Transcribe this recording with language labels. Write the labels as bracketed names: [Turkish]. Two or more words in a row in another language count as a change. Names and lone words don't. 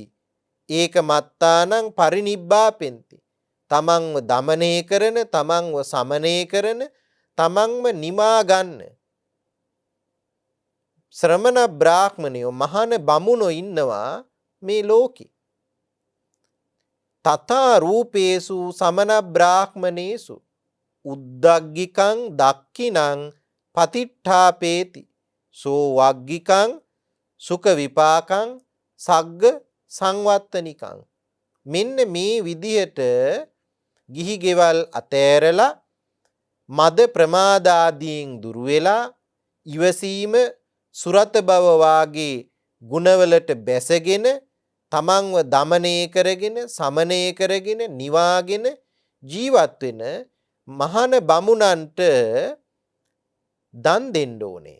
[Pali] ඒක මත්තානං පරිනිබ්බාපෙන්ති. [Sinhala] තමන්ව දමනය කරන, තමන්ව සමනය කරන, තමන්ව නිමා ගන්න ශ්‍රමණ බ්‍රාහ්මණයෝ, මහාන බමුණෝ ඉන්නවා මේ ලෝකේ. [Pali] තථා රූපේසු සමන බ්‍රාහ්මනේසු උද්දග්ගිකං දක්ඛිනං පතිට්ඨාපේති සෝ වග්ගිකං සුඛ විපාකං සග්ග සංවත්තනිකං. [Sinhala] මෙන්න මේ විදිහට ගිහි ගෙවල් අතෑරලා, මද ප්‍රමාද ආදීන් දුරු වෙලා, ඉවසීම, සුරත බව වාගේ ගුණවලට බැසගෙන, තමන්ව දමනය කරගෙන, සමනය කරගෙන, නිවාගෙන ජීවත් වෙන මහාන බමුණන්ට දන් දෙන්න ඕනේ.